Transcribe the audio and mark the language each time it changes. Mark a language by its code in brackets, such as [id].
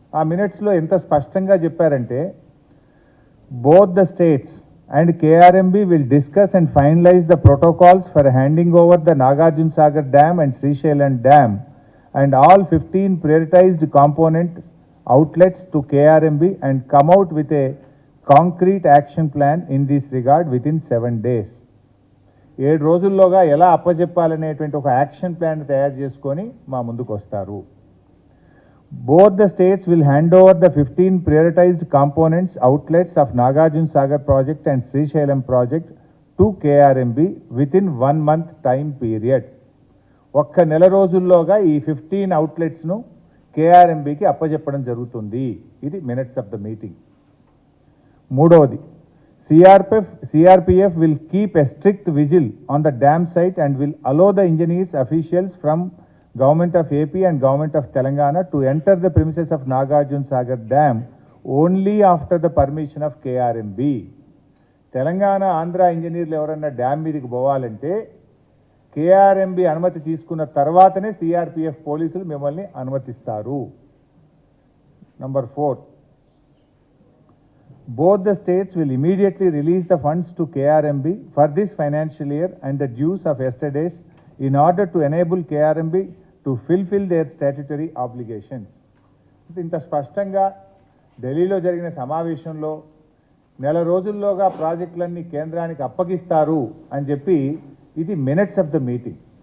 [te] ఆ మినిట్స్లో ఎంత స్పష్టంగా చెప్పారంటే, [en] both the states and KRMB will discuss and finalize the protocols for handing over the Nagarjuna Sagar Dam and Srisailam Dam and all 15 prioritized component outlets to KRMB and come out with a concrete action plan in this regard within 7 days. [te] 7 రోజుల్లోగా ఎలా అప్పచెప్పాలనేటువంటి ఒక action plan తయారు చేసుకొని మా ముందుకు వస్తారు. [en] Both the states will hand over the 15 prioritized components outlets of Nagarjuna Sagar project and Srisailam project to KRMB within 1 month time period. [te] ఒక్క నెల రోజుల్లోగా ఈ 15 అవుట్లెట్స్ను కేఆర్ఎంబికి అప్పచెప్పడం జరుగుతుంది. ఇది [en] Minutes of the meeting. మూడవది, CRPF will keep a strict vigil on the dam site and will allow the engineers officials from Government of AP and Government of Telangana to enter the premises of Nagarjuna Sagar Dam only after the permission of KRMB. [te] Telangana Andhra ఇంజనీర్లు ఎవరన్నా dam మీదకి పోవాలంటే KRMB అనుమతి తీసుకున్న తర్వాతనే CRPF పోలీసులు మిమ్మల్ని అనుమతిస్తారు. [en] Number 4, both the states will immediately release the funds to KRMB for this financial year and the dues of yesterday's in order to enable KRMB to fulfill their statutory obligations. [te] ఇంత స్పష్టంగా ఢిల్లీలో జరిగిన సమావేశంలో నెల రోజుల్లోగా ప్రాజెక్టులన్నీ కేంద్రానికి అప్పగిస్తారు అని చెప్పి ఇది [en] Minutes of the meeting.